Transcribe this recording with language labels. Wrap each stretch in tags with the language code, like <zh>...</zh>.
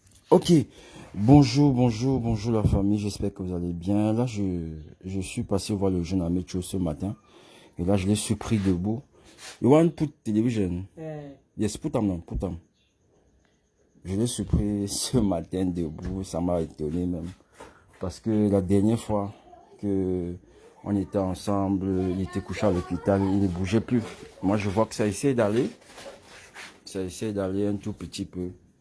<fr>Ok, bonjour la famille, j'espère que vous allez bien. Là, je suis passé voir le jeune Amécho ce matin. Et là, je l'ai surpris debout.</fr> <en>You want put television? Yes, put them now, put them.</en> <fr>Je l'ai surpris ce matin debout, ça m'a étonné même. Parce que la dernière fois que on était ensemble, il était couché à l'hôpital, il ne bougeait plus. Moi, je vois que ça essaie d'aller. Ça essaie d'aller un tout petit peu.</fr>